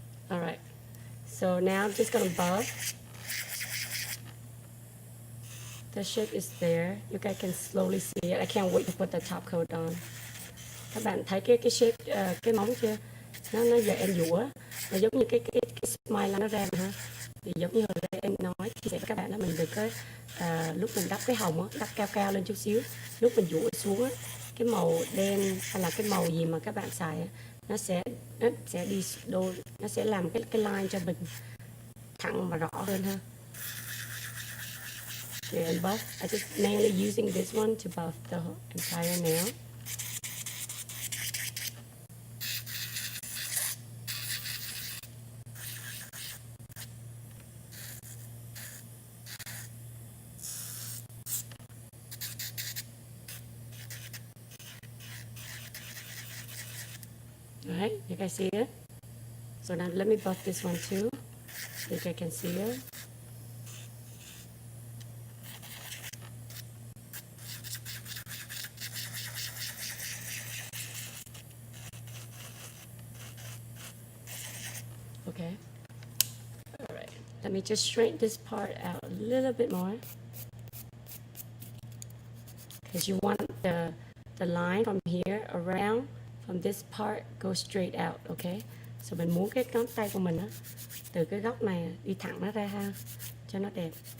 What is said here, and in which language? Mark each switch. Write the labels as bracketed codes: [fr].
[en] All right. So now I'm just gonna buff. The shape is there. You guys can slowly see it. I can't wait to put the top coat on. [vi] Các bạn thấy cái shape, cái móng chưa? Nó giờ em dũa. Nó giống như cái smile nó ra ha. Thì giống như hồi nãy em nói chia sẻ với các bạn đó, mình được cái lúc mình đắp cái hồng á, đắp cao cao lên chút xíu, lúc mình dũa xuống á, cái màu đen hay là cái màu gì mà các bạn xài á, nó sẽ đi đôi, nó sẽ làm cái line cho mình thẳng và rõ hơn ha. [en] And buff, I just mainly using this one to buff the entire nail. Alright, you guys see it? So now let me buff this one too, so you guys can see it. Okay. Alright, let me just straighten this part out a little bit more. Because you want the line from here around, from this part, go straight out, okay? [vi] So mình muốn cái ngón tay của mình á, từ cái góc này đi thẳng nó ra ha, cho nó đẹp.